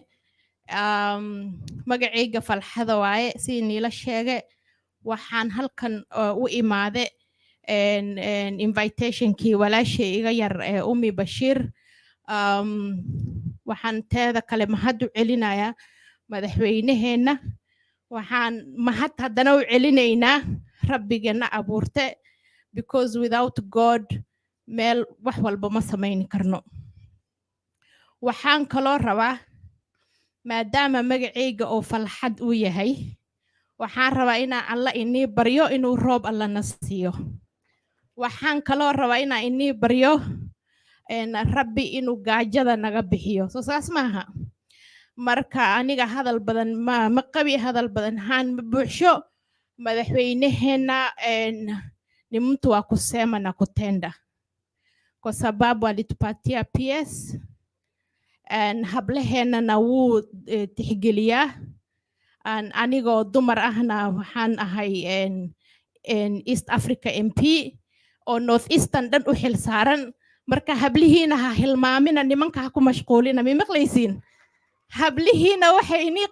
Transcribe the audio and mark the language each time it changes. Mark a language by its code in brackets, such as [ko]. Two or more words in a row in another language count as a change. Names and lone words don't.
[so] Magacayga Falhada waaye, si niila sheegay waxaan halkan u imaade invitation-kii walaashay iga yar Ummi Bashir. Waxaan teeda kale mahad u celinayaa madaxweynaheena. Waxaan mahad haddana u celinaynaa Rabbigeena abuurte, [en] because without God [so] meel wax walba ma samayn karno. Waxaan kaloo rabaa, maadaama magacayga oo Falxad uu yahay, waxaan rabaa inaan alla inii baryo inuu roob alla na siiyo. Waxaan kaloo rabaa inaan inii baryo rabbi inuu gaajada naga bixiyo soo saas maaha marka aniga hadal badan ma qabi hadal badan haan ma buuxsho madaxweynaheena [sw] ni mtu wa kusema na kutenda kwa sababu alitupatia [so] PS hablaheena na wuu tixgeliyaa anigoo dumar ahna waxaan ahay East Africa MP oo North Eastern dhan u xil saaran marka hablihiina ha hilmaamina nimanka ha ku mashquulina ma maqlaysiin hablihiina waxay inii